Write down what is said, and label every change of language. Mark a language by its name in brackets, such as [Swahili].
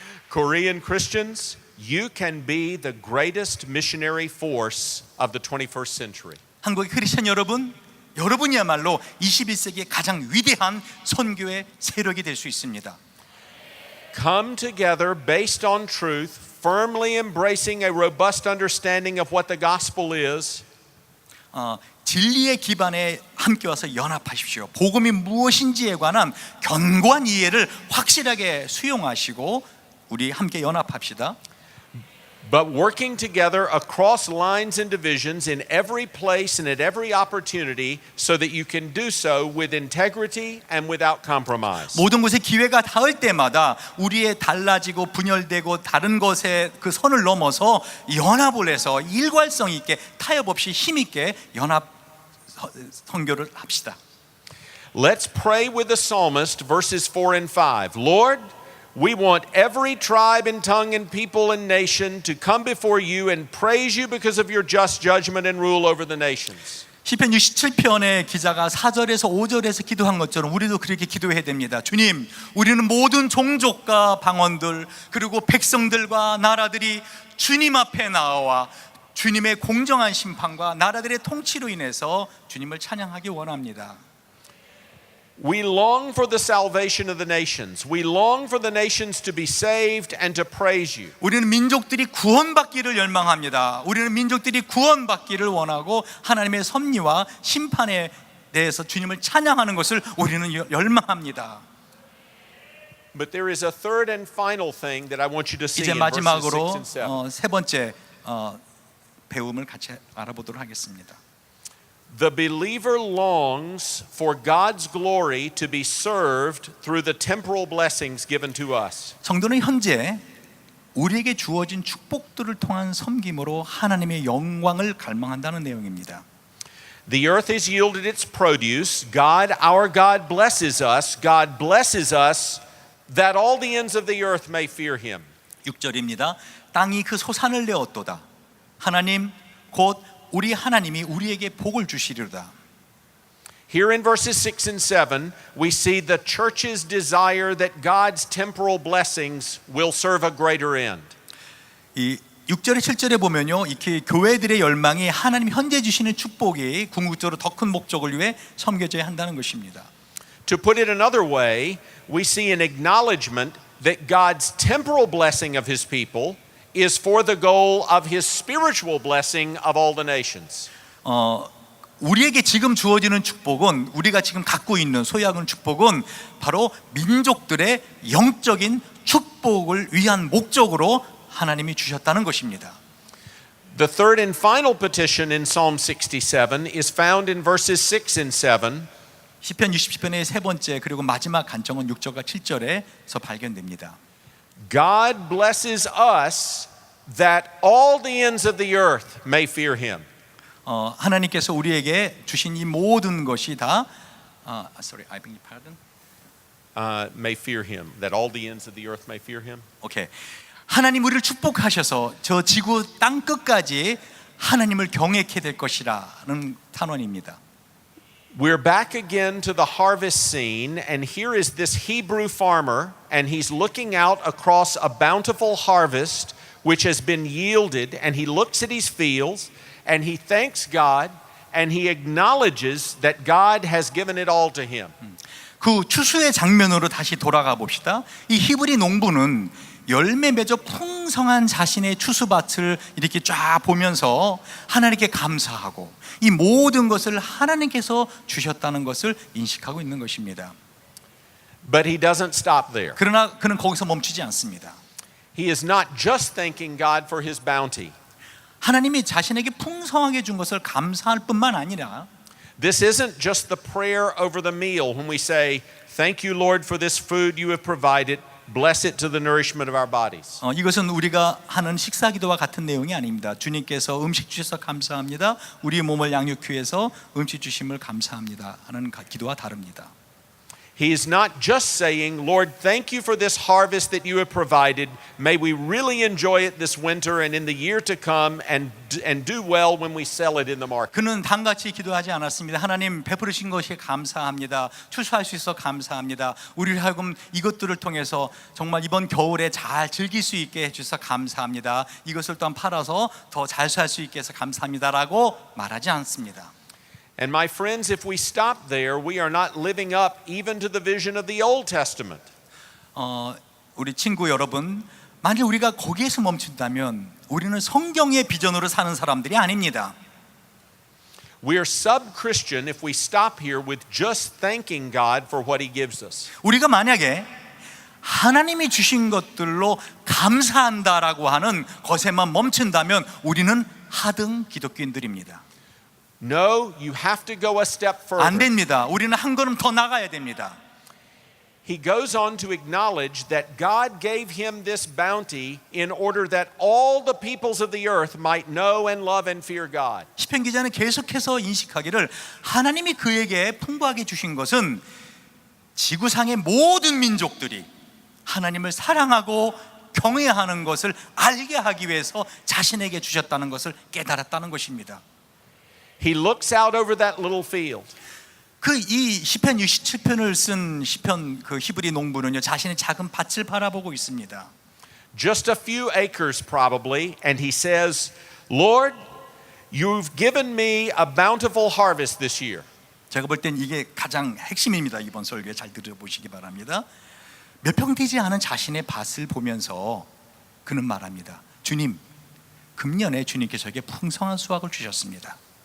[English] Korean Christians, you can be the greatest missionary force of the 21st century. [Korean] 한국의 크리스천 여러분, 여러분이야말로 21세기의 가장 위대한 선교의 세력이 될 수 있습니다. [English] Come together based on truth, firmly embracing a robust understanding of what the gospel is. [Korean] 진리의 기반에 함께 와서 연합하십시오. 복음이 무엇인지에 관한 견고한 이해를 확실하게 수용하시고 우리 함께 연합합시다. [English] But working together across lines and divisions in every place and at every opportunity so that you can do so with integrity and without compromise. [Korean] 모든 곳에 기회가 닿을 때마다 우리의 달라지고 분열되고 다른 것에 그 선을 넘어서 연합을 해서 일괄성 있게 타협 없이 힘 있게 연합 선교를 합시다. [English] Let's pray with the psalmist verses 4 and 5. Lord, we want every tribe and tongue and people and nation to come before you and praise you because of your just judgment and rule over the nations. [Korean] 시편 67편의 기자가 4절에서 5절에서 기도한 것처럼 우리도 그렇게 기도해야 됩니다. 주님, 우리는 모든 종족과 방언들 그리고 백성들과 나라들이 주님 앞에 나와 주님의 공정한 심판과 나라들의 통치로 인해서 주님을 찬양하기 원합니다. [English] We long for the salvation of the nations. We long for the nations to be saved and to praise you. [Korean] 우리는 민족들이 구원받기를 열망합니다. 우리는 민족들이 구원받기를 원하고 하나님의 섭리와 심판에 대해서 주님을 찬양하는 것을 우리는 열망합니다. [English] But there is a third and final thing that I want you to see [Korean] 이제 [English] in verses 6 [Korean] 마지막으로 [English] and 7. [Korean] 세 번째 배움을 같이 알아보도록 하겠습니다. [English] The believer longs for God's glory to be served through the temporal blessings given to us. [Korean] 성도는 현재 우리에게 주어진 축복들을 통한 섬김으로 하나님의 영광을 갈망한다는 내용입니다. [English] The earth has yielded its produce. God, our God, blesses us. God blesses us that all the ends of the earth may fear him. [Korean] 6절입니다. 땅이 그 소산을 내었도다. 하나님 곧 우리 하나님이 우리에게 복을 주시리로다. [English] Here in verses 6 and 7, we see the church's desire that God's temporal blessings will serve a greater end. [Korean] 이 6절에 7절에 보면요, 이렇게 교회들의 열망이 하나님 현재 주시는 축복이 궁극적으로 더 큰 목적을 위해 섬겨져야 한다는 것입니다. [English] To put it another way, we see an acknowledgement that God's temporal blessing of his people is for the goal of his spiritual blessing of all the nations. [Korean] 우리에게 지금 주어지는 축복은, 우리가 지금 갖고 있는 소유하는 축복은 바로 민족들의 영적인 축복을 위한 목적으로 하나님이 주셨다는 것입니다. [English] The third and final petition in Psalm 67 is found in verses 6 and 7. [Korean] 시편 67편의 세 번째 그리고 마지막 간청은 6절과 7절에서 발견됩니다. [English] God blesses us that all the ends of the earth may fear him. [Korean] 하나님께서 우리에게 주신 이 모든 것이 다 [English] sorry, I beg your pardon. May fear him. That all the ends of the earth may fear him. [Korean] 오케이. 하나님 우리를 축복하셔서 저 지구 땅 끝까지 하나님을 경외케 될 것이라는 탄원입니다. [English] We're back again to the harvest scene, and here is this Hebrew farmer, and he's looking out across a bountiful harvest which has been yielded, and he looks at his fields, and he thanks God, and he acknowledges that God has given it all to him. [Korean] 그 추수의 장면으로 다시 돌아가 봅시다. 이 히브리 농부는 열매 맺어 풍성한 자신의 추수밭을 이렇게 쫙 보면서 하나님께 감사하고 이 모든 것을 하나님께서 주셨다는 것을 인식하고 있는 것입니다. [English] But he doesn't stop there. [Korean] 그러나 그는 거기서 멈추지 않습니다. [English] He is not just thanking God for his bounty. [Korean] 하나님이 자신에게 풍성하게 준 것을 감사할 뿐만 아니라 [English] This isn't just the prayer over the meal when we say, "Thank you, Lord, for this food you have provided. Bless it to the nourishment of our bodies." [Korean] 이것은 우리가 하는 식사 기도와 같은 내용이 아닙니다. 주님께서 음식 주셔서 감사합니다. 우리 몸을 양육히 위해서 음식 주심을 감사합니다 하는 기도와 다릅니다. [English] He is not just saying, "Lord, thank you for this harvest that you have provided. May we really enjoy it this winter and in the year to come and do well when we sell it in the market." [Korean] 그는 단같이 기도하지 않았습니다. 하나님 베푸르신 것이 감사합니다. 추수할 수 있어 감사합니다. 우리를 하여금 이것들을 통해서 정말 이번 겨울에 잘 즐길 수 있게 해주셔서 감사합니다. 이것을 또한 팔아서 더 잘 살 수 있게 해서 감사합니다라고 말하지 않습니다. [English] And my friends, if we stop there, we are not living up even to the vision of the Old Testament. [Korean] 우리 친구 여러분, 만약 우리가 거기에서 멈춘다면 우리는 성경의 비전으로 사는 사람들이 아닙니다. [English] We are sub-Christian if we stop here with just thanking God for what He gives us. [Korean] 우리가 만약에 하나님이 주신 것들로 감사한다라고 하는 것에만 멈춘다면 우리는 하등 기독교인들입니다. [English] No, you have to go a step [Korean] 안 [English] further. [Korean] 됩니다. 우리는 한 걸음 더 나가야 됩니다. [English] He goes on to acknowledge that God gave him this bounty in order that all the peoples of the earth might know and love and fear God. [Korean] 시편 기자는 계속해서 인식하기를 하나님이 그에게 풍부하게 주신 것은 지구상의 모든 민족들이 하나님을 사랑하고 경외하는 것을 알게 하기 위해서 자신에게 주셨다는 것을 깨달았다는 것입니다. [English] He looks out over that little field. [Korean] 그 이 시편 67편을 쓴 시편 그 히브리 농부는요 자신의 작은 밭을 바라보고 있습니다. [English] Just a few acres probably, and he says, "Lord, you've given me a bountiful harvest this year." [Korean] 제가 볼 땐 이게 가장 핵심입니다. 이번 설교에 잘 들어보시기 바랍니다. 몇 평 되지 않은 자신의 밭을 보면서 그는 말합니다. 주님, 금년에 주님께서 저에게 풍성한 수확을 주셨습니다.